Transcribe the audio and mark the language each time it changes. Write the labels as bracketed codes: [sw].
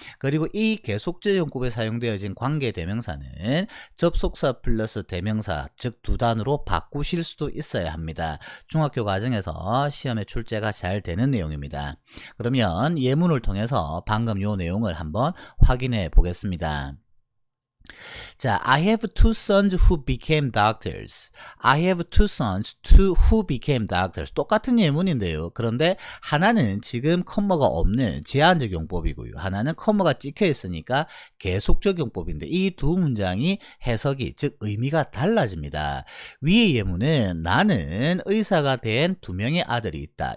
[ko] 그리고 이 계속적 용법에 사용되어진 관계대명사는 접속사 플러스 대명사 즉 두 단으로 바꾸실 수도 있어야 합니다. 중학교 과정에서 시험에 출제가 잘 되는 내용입니다. 그러면 예문을 통해서 방금 요 내용을 한번 확인해 보겠습니다. [en] 자, I have two sons who became doctors. I have two sons who became doctors. [ko] 똑같은 예문인데요. 그런데 하나는 지금 컴마가 없는 제한적 용법이고요. 하나는 컴마가 찍혀 있으니까 계속적 용법인데 이 두 문장이 해석이 즉 의미가 달라집니다. 위의 예문은 나는 의사가 된 두 명의 아들이 있다.